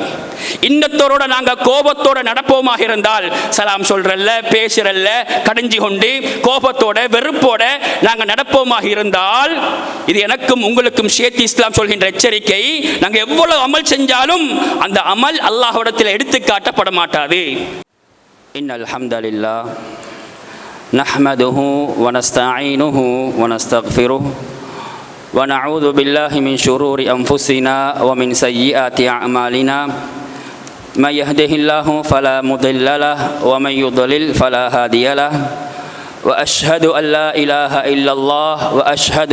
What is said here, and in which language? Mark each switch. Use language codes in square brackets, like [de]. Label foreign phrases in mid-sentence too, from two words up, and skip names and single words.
[ta] இன்னத்தோட நாங்கள் கோபத்தோட நடப்போமாக இருந்தால், சலாம் சொல்றல்ல, பேசுறல்ல, கடிஞ்சு கொண்டு கோபத்தோட வெறுப்போட நாங்கள் நடப்போமாக இருந்தால், இது எனக்கும் உங்களுக்கும் சேர்த்து இஸ்லாம் சொல்கின்ற எச்சரிக்கை. நாங்கள் எவ்வளவு அமல் செஞ்சாலும் அந்த அமல் அல்லாஹ்விடத்தில் எடுத்து காட்டப்பட மாட்டாது. [ar] إن الحمد لله نحمده ونستعينه ونستغفره ونعوذ بالله من شرور أنفسنا ومن سيئات أعمالنا من يهده الله فلا مضل له ومن يضلل فلا هادي له وأشهد أن لا إله إلا الله وأشهد